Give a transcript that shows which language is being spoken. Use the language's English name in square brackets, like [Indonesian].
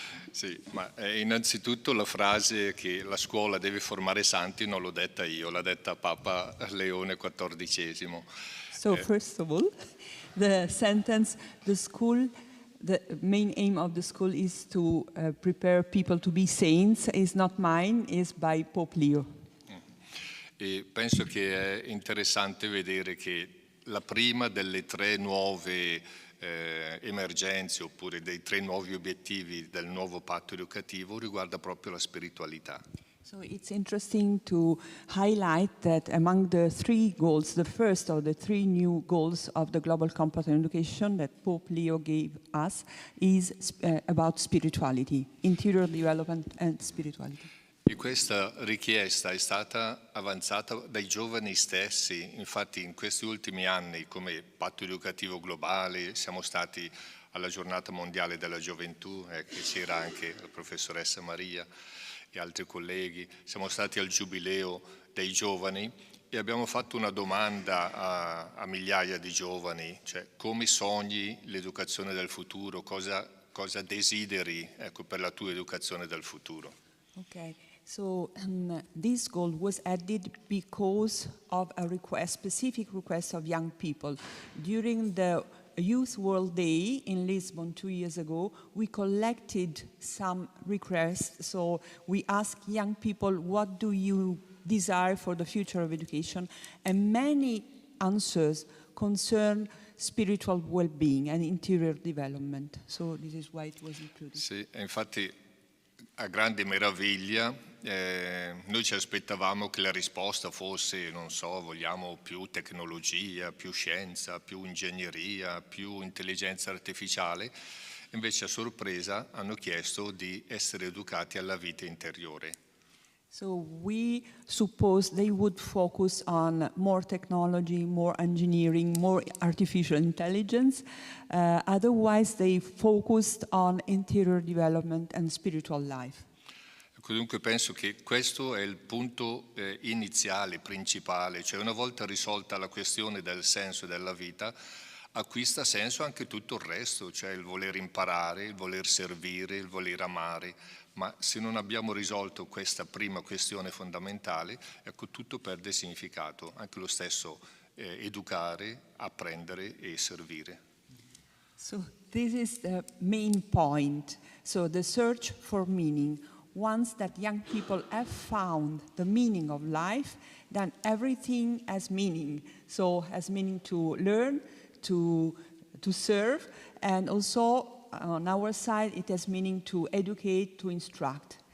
[Italian] Sì, ma innanzitutto la frase che la scuola deve formare santi non l'ho detta io, l'ha detta Papa Leone XIV. [English] So first of all, the sentence, the main aim of the school is to prepare people to be saints, is not mine, is by Pope Leo. [Italian] E penso che è interessante vedere che la prima delle 3 nuove emergenze oppure dei 3 nuovi obiettivi del nuovo patto educativo riguarda proprio la spiritualità. [English] So it's interesting to highlight that among the 3 goals, the first of the 3 new goals of the Global Compact on Education that Pope Leo gave us is about spirituality, interior development and spirituality. [Italian] E questa richiesta è stata avanzata dai giovani stessi, infatti in questi ultimi anni come patto educativo globale siamo stati alla giornata mondiale della gioventù, che c'era anche la professoressa Maria e altri colleghi, siamo stati al giubileo dei giovani e abbiamo fatto una domanda a migliaia di giovani, cioè come sogni l'educazione del futuro, cosa desideri, ecco, per la tua educazione del futuro. [English] Okay. So this goal was added because of a request, specific request of young people. During the Youth World Day in Lisbon 2 years ago, we collected some requests. So we asked young people, what do you desire for the future of education? And many answers concern spiritual well-being and interior development. So this is why it was included. [Italian] Sì, infatti a grande meraviglia noi ci aspettavamo che la risposta fosse, non so, vogliamo più tecnologia, più scienza, più ingegneria, più intelligenza artificiale. Invece a sorpresa hanno chiesto di essere educati alla vita interiore. [English] So we suppose they would focus on more technology, more engineering, more artificial intelligence. Otherwise, they focused on interior development and spiritual life. [Italian] Dunque penso che questo è il punto iniziale, principale, cioè una volta risolta la questione del senso della vita, acquista senso anche tutto il resto, cioè il voler imparare, il voler servire, il voler amare, ma se non abbiamo risolto questa prima questione fondamentale, ecco, tutto perde significato, anche lo stesso educare, apprendere e servire. [English] So this is the main point, so the search for meaning. Once that young people have found the meaning of life, then everything has meaning. So has meaning to learn, to serve, and also on our side it has meaning to educate, to instruct.